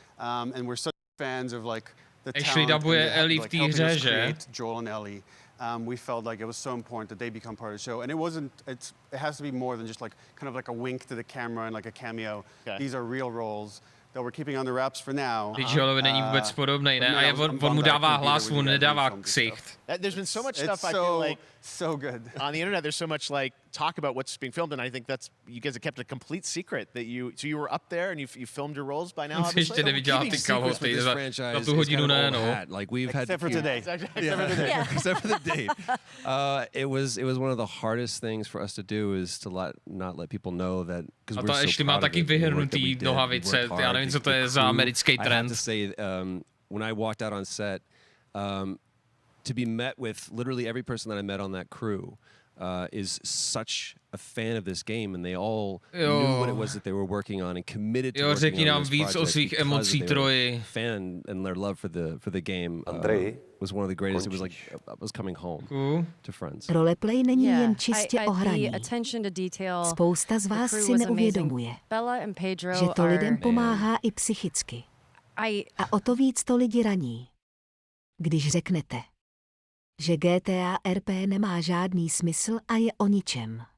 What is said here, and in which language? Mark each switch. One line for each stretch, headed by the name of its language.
English: And we're such fans of like the talent and like, helping us create Joel and Ellie. We felt like it was so important that they become part of the show. And it has to be more than just like kind of like a wink to the camera and like a cameo. Okay. These are real roles that we're keeping under wraps for now.
Czech: Joelovi není vůbec podobnej, ne? A on mu dává hlas, on nedává ksicht.
English: There's been so much stuff I feel like so good on the internet. There's so much like talk about what's being filmed, and I think that's you guys have kept a complete secret that you were up there and you filmed your roles by now.
Czech: Ještě neviděl ty kalhoty za tu hodinu, ne?
English: No. Like we've had except for today. Except for the date. It was one of the hardest things for us to do is to not let people know that because we're so
Czech: ještě má taky vyhrnutý nohavice. Já nevím, co to je za americký trend.
English: I have to say, when I walked out on set, to be met with literally every person that I met on that crew is such a fan of this game, and they all knew what it was that they were working on and committed to working on this project because they were a fan and their love for the game was one of the greatest. It was like I was coming home to friends.
Czech: Roleplay není jen čistě o hraní. Spousta z vás si neuvědomuje, že to lidem pomáhá i psychicky. A o to víc to lidi raní, když řeknete, že GTA RP nemá žádný smysl a je o ničem.